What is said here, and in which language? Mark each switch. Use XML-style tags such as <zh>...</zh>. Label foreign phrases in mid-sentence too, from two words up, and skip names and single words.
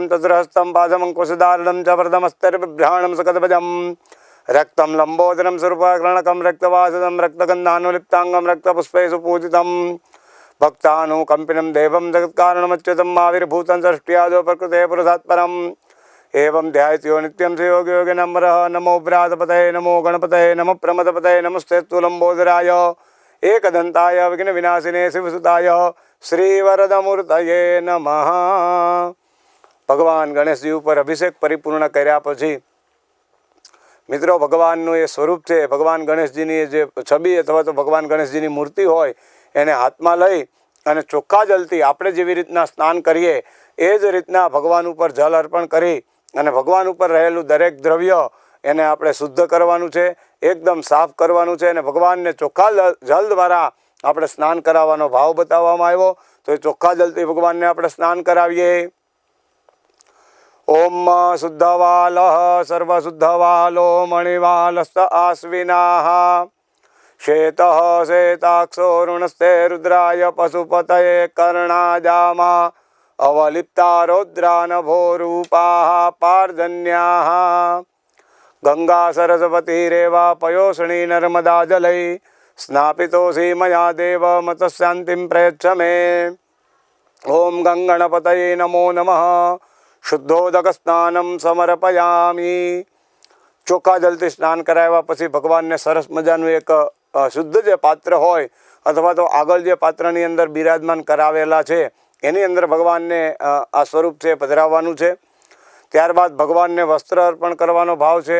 <sa>चतुर्हस्तं पादमङ्कुशधारणं च वरदमस्तर्बिभ्राणं सकदभजं रक्तं लम्बोदरं सुरूपकर्णकं रक्तवासदं रक्तगन्धानुलिप्ताङ्गं रक्तपुष्पैः पूजितं भक्तानुकम्पिनं देवं जगत्कारणमच्युतं आविर्भूतं सृष्ट्यादो प्रकृते पुरुषात्परम् एवं ध्यायति यो नित्यं श्रीयोगी योगिनं नमः नमो व्रातपतये नमो गणपतये नमः प्रमदपतये नमस्ते लम्बोदराय एकदन्ताय विघ्नविनाशिने शिवसुताय श्रीवरदमूर्तये नमः.</sa> <gu>ભગવાન ગણેશજી પર અભિષેક પરિપૂર્ણ કર્યા પછી મિત્રો ભગવાનનું એ સ્વરૂપ છે. ભગવાન ગણેશજીની જે છબી અથવા તો ભગવાન ગણેશજીની મૂર્તિ હોય એને હાથમાં લઈ અને ચોખ્ખા જલથી આપણે જેવી રીતના સ્નાન કરીએ એ જ રીતના ભગવાન ઉપર જલ અર્પણ કરી અને ભગવાન ઉપર રહેલું દરેક દ્રવ્ય એને આપણે શુદ્ધ કરવાનું છે, એકદમ સાફ કરવાનું છે અને ભગવાનને ચોખ્ખા જલ દ્વારા આપણે સ્નાન કરાવવાનો ભાવ બતાવવામાં આવ્યો. તો એ ચોખ્ખા જલથી ભગવાનને આપણે સ્નાન કરાવીએ.</gu> <sa>ओम शुद्धवालः सर्वशुद्धवालो मणिवालस्त आश्विनाः श्वेतः श्वेताक्षो ऋणस्ते रुद्राय पशुपतये कर्णाजामा अवलिप्ता रौद्रानभोरूपाः पार्जन्याः गंगा सरस्वतीरेवा पयोषणी नर्मदा जलै स्नापितोऽसि मया देव मतशान्तिं प्रयच्छ मे. ओम गंगणपतये नमो नमः. शुद्धोदक स्नानम समर्पयामी.</sa> <gu>ચોખ્ખા જલથી સ્નાન કરાવ્યા પછી ભગવાનને સરસ મજાનું એક શુદ્ધ જે પાત્ર હોય અથવા તો આગળ જે પાત્રની અંદર બિરાજમાન કરાવેલા છે એની અંદર ભગવાનને આ સ્વરૂપ છે પધરાવવાનું છે. ત્યારબાદ ભગવાનને વસ્ત્ર અર્પણ કરવાનો ભાવ છે.</gu>